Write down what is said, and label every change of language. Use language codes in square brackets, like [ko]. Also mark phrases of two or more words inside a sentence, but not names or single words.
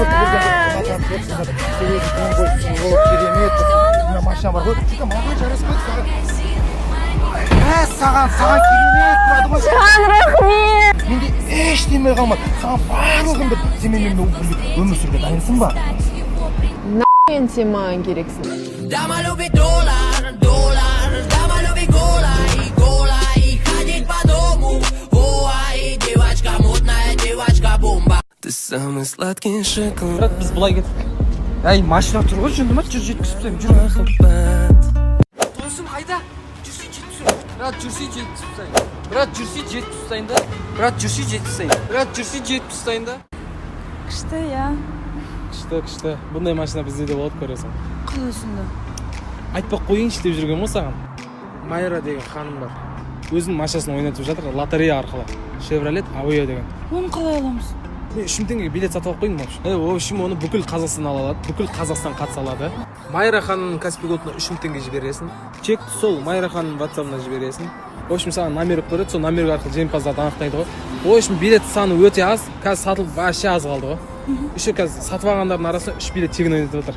[kk] Машина бар ғой, сөйтіп маған жараспайды саған. Саған керемет тұрады ғой. Жан, рахмет. Менде ештеме қалмады. Саған барлығын бір. Сен менімен өмір сүруге дайынсың ба? Нахуен сен маған керексің. [ru] Дама любит доллар, доллар. Дама любит голай, голай. Ходить по дому, ой, девочка мутная, девочка бомба. Ты самый сладкий шоколад. [kk] Брат, біз бұлай кеттік. Әй, машина тұр ғой, жынды ма? Жүр жеткізіп тастайым, жүр. Досым, қайда? Жүрсей жеткізіп. Брат, жүрсей жеткізіп тастайын. Брат, жүрсей жеткізіп тастайын да. Брат, жүрсей жеткізіп тастайын. Брат, жүрсей жеткізіп тастайын да. Күшті, я. Күшті. Бұндай машина бізде де болады, көресің. Қаласында. Айтпақ қойыңшы деп жүрген ғой саған. Майра деген ханым бар. Өзінің машинасын ойнатып жатыр, лотерея арқылы. Chevrolet Aveo деген. Оны қалай аламыз? Мен 3 мың теңгеге билет сатып алып қойдым [ru] вообще. В общем, [kk] оны бүкіл Қазақстан ала алады, бүкіл Қазақстан қатыса алады. Майра ханымның Каспий Голдына 3 мың теңге жібересің. Чекті сол Майра ханымның WhatsApp-ына жібересің. [ru] В общем, [kk] саған номер береді, сол номер арқылы жеңімпаздарды анықтайды ғой. [ru] В общем, [kk] билет саны өте аз, қазір сатылып вообще аз қалды ғой. Еще қазір сатып алғандардың арасында 3 билет тегін ойнатып жатыр.